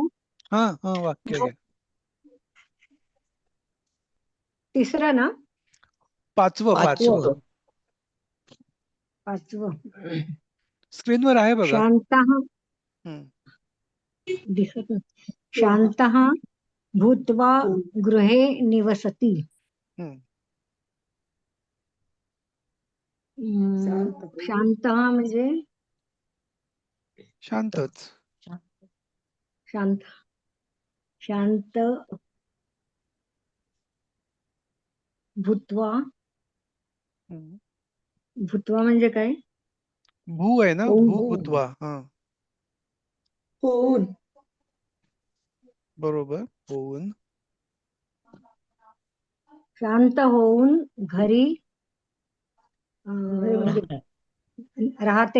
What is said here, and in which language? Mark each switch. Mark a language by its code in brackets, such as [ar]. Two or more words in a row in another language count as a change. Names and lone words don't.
[mr] हा हा, वाक्य घ्या. तिसरं ना? पाचवं. स्क्रीनवर आहे बघा. शांतः हम्म. दिसत नाही. [sa] शांतः भूत्वा गृहे निवसति. हम्म. [mr] शांतः म्हणजे शांतच. [sa] शांत भूत्वा. हम्म. [mr] भूत्वा म्हणजे काय? भू आहे ना, [sa] भू भूत्वा. [mr] हा, होऊन. बरोबर, होऊन. शांत होऊन घरी राहते.